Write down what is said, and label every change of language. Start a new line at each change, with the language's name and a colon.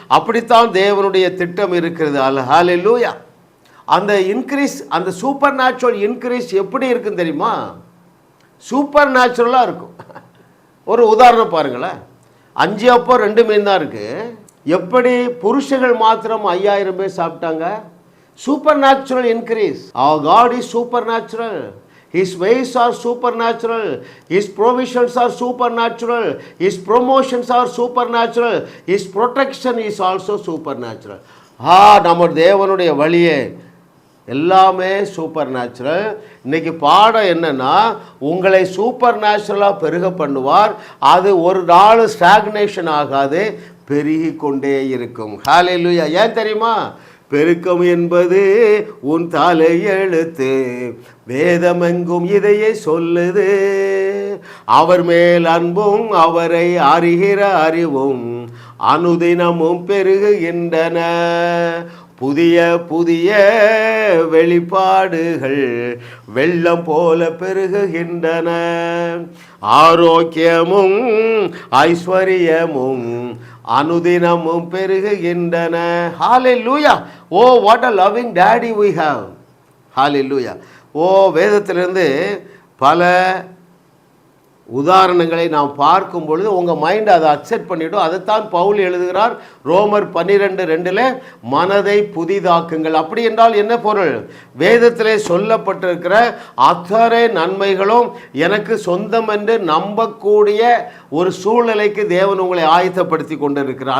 Tamil: அப்படித்தான் தேவனுடைய திட்டம் இருக்கிறது. ஹல்லேலூயா. அந்த இன்க்ரீஸ், அந்த சூப்பர் நேச்சுரல் இன்க்ரீஸ் எப்படி இருக்குன்னு தெரியுமா? சூப்பர் நேச்சுரலாக இருக்கும். ஒரு உதாரணம் பாருங்களேன். 5 அப்பம் 2 மீன் தான் இருக்குது. எப்படி புருஷர்கள் மாத்திரம் 5000 பேர் சாப்பிட்டாங்க?
English: Supernatural increase. Our God is supernatural. His ways are supernatural. His provisions are supernatural. His promotions are supernatural. His protection is also supernatural.
Tamil: நம்ம தேவனுடைய வழியே எல்லாமே சூப்பர் நேச்சுரல். இன்னைக்கு பாடம் என்னன்னா, உங்களை சூப்பர் நேச்சுரலாக பெருக பண்ணுவார். அது ஒரு நாள் ஸ்டாக்னேஷன் ஆகாது, பெருகி கொண்டே இருக்கும். ஹல்லேலூயா. ஏன் தெரியுமா? பெருக்கம் என்பது உன் தலை எழுத்து, வேதமெங்கும் இதையே சொல்லுது. அவர் மேல் அன்பும் அவரை அறிகிற அறிவும் அனுதினமும் பெருகுகின்றன. புதிய புதிய வெளிப்பாடுகள் வெள்ளம் போல பெருகுகின்றன. ஆரோக்கியமும் ஐஸ்வர்யமும் அனுதினமும் பெருகுகின்றன. ஹல்லேலூயா.
English: Oh what a loving daddy we have.
Tamil: ஹல்லேலூயா. ஓ வேதத்திலிருந்து பல உதாரணங்களை நாம் பார்க்கும் பொழுது உங்கள் மைண்ட் அதை அக்செப்ட் பண்ணிவிடும். அதைத்தான் பவுல் எழுதுகிறார் ரோமர் 12:2 மனதை புதிதாக்குங்கள். அப்படி என்றால் என்ன பொருள்? வேதத்திலே சொல்லப்பட்டிருக்கிற அத்தனை நன்மைகளும் எனக்கு சொந்தம் என்று நம்பக்கூடிய ஒரு சூழ்நிலைக்கு தேவன் உங்களை ஆயத்தப்படுத்தி கொண்டிருக்கிறார்.